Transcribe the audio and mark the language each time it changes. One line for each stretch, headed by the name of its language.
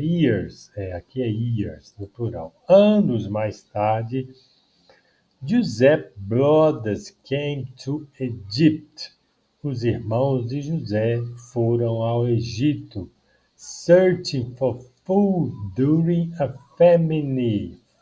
Portuguese: Years, aqui é years, no plural. Anos mais tarde,
English: Joseph's brothers came to Egypt.
Portuguese: Os irmãos de José foram ao Egito,
English: searching for food during a famine.